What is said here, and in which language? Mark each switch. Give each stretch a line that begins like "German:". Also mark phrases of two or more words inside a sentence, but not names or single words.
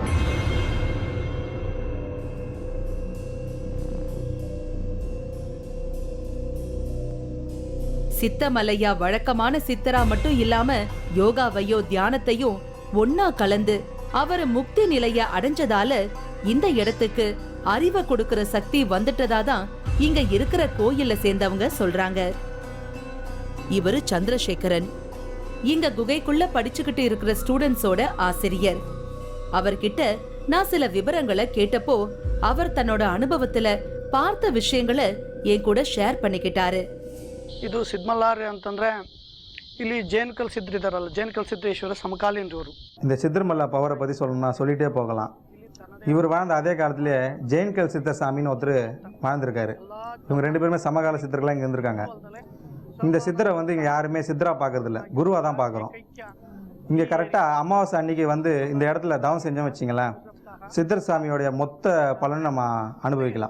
Tamil: சித்தமல்லையா வழக்கமான சித்தரா மட்டும் இல்லாம யோகாவையோ தியானத்தையும் ஒன்னா கலந்து அவர் முக்தி நிலைய அடைஞ்சதால இந்த இடத்துக்கு அறிவை கொடுக்கிற சக்தி வந்துட்டதாதான் இங்க இருக்கிற கோயில்ல சேர்ந்தவங்க சொல்றாங்க. இவரு சந்திரசேகரன், இங்க குகைக்குள்ள படிச்சுக்கிட்டு இருக்கிற ஸ்டூடெண்ட்ஸோட ஆசிரியர். அவர்கிட்ட நான் சில விவரங்களை கேட்டப்போ அவர் தன்னோட அனுபவத்துல பார்த்த விஷயங்களை என் கூட ஷேர் பண்ணிக்கிட்டாரு.
Kannada: ಇದು ಸಿದ್ಮಲ್ಲಾರಿ ಅಂತಂದ್ರೆ ಇಲ್ಲಿ ಜೇನ್ಕಲ್ ಸಿದ್ಧರಿದ್ದಾರಲ್ಲ, ಜೇನ್ಕಲ್ ಸಿದ್ದೇಶ್ವರ ಸಮಕಾಲೀನರವರು.
Tamil: இந்த சித்திரமல்லா பவரை பற்றி சொல்லணும்னா சொல்லிகிட்டே போகலாம். இவர் வாழ்ந்த அதே காலத்திலே ஜெயின்கல் சித்தசாமின்னு ஒருத்தர் வாழ்ந்திருக்காரு. இவங்க 2 பேருமே சமகால சித்தர்களாக இங்கே இருந்திருக்காங்க. இந்த சித்தரை வந்து இங்கே யாருமே சித்தராக பார்க்கறதில்ல, குருவாக தான் பார்க்குறோம். இங்கே கரெக்டாக அமாவாசை அன்னைக்கு வந்து இந்த இடத்துல தவம் செஞ்சோம் வச்சிங்களேன், சித்தர் சாமியோடைய மொத்த பலனை நம்ம அனுபவிக்கலாம்.